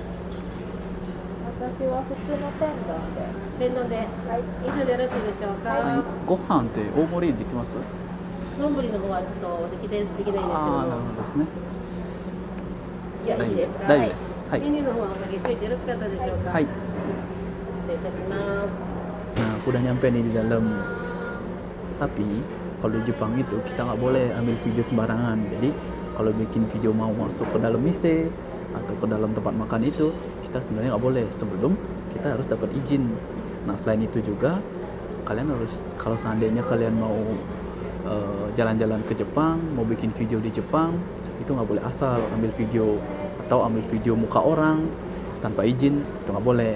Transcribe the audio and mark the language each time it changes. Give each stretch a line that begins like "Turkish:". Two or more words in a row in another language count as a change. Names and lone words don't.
Japanese: 私は普通の天丼で。天丼で。はい。以上でよろしいでしょうか。れご飯って大盛りできます？丼の方はちょっとできないんですけどああ、なるも。ほどですね。よろしいですか。大丈夫です。はい。メニューの方はお下げしといてよろしかったでしょうか。はい。失礼いたします。
Indonesian: Nah, aku udah nyampe nih di dalam. Tapi kalau di Jepang itu kita nggak boleh ambil video sembarangan. Jadi kalau bikin video mau masuk ke dalam mise atau ke dalam tempat makan itu, kita sebenarnya nggak boleh sebelum kita harus dapat izin. Nah, selain itu juga kalian harus, kalau seandainya kalian mau jalan-jalan ke Jepang, mau bikin video di Jepang, itu nggak boleh asal ambil video atau ambil video muka orang tanpa izin, itu nggak boleh.